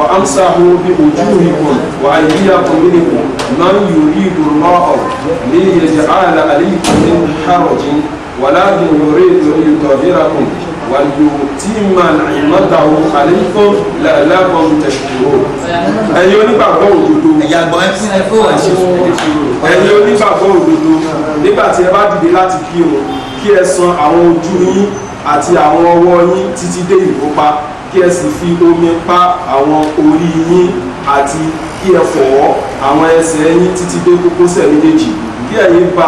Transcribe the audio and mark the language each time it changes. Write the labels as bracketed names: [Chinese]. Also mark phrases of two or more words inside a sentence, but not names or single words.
[Arabic] فامسحوا بوجوهكم وايديكم منه من يريد الله ليجعل عليكم من حرج ولكن يريد ليطهركم وليتم نعمته عليكم لعلكم تشكرون. [Yoruba] ẹ̀yin onígbàgbọ́ òdodo nígbà tí ẹ bá dìde láti kírun kí ẹ san àwọn ojú yín àti àwọn ọwọ́ yín títí dé ìgúnpá kí ẹ sì fi omi pa àwọn orí yín àti kí ẹ fọ̀ọ́ àwọn ẹsẹ̀ yín títí dé kókósẹ̀ méjèèjì tí ẹ̀yin